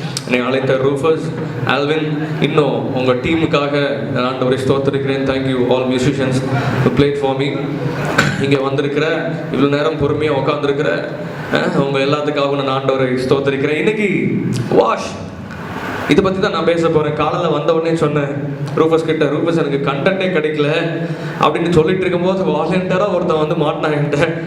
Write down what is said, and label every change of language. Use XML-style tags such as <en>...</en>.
<ta>என்னை அழைத்த Rufus, Alvin, இன்னும் உங்கள் டீமுக்காக ஆண்டவரை ஸ்தோத்தரிக்கிறேன்.</ta> <en>Thank you all musicians who played for me.</en> <ta>இங்கே வந்திருக்கிற இவ்வளோ நேரம் பொறுமையாக உட்காந்துருக்கிற உங்கள் எல்லாத்துக்காகவும் நான் ஆண்டவரை ஸ்தோத்தரிக்கிறேன். இன்னைக்கு வாஷ் இதை பற்றி தான் நான் பேச போகிறேன். காலையில் வந்த உடனே சொன்னேன் ரூஃபஸ் கிட்ட, ரூஃபஸ் எனக்கு கண்டென்ட்டே கிடைக்கல அப்படின்னு சொல்லிட்டு இருக்கும்போது வாலண்டியராக ஒருத்தன் வந்து மாட்டினான் என்கிட்ட.</ta>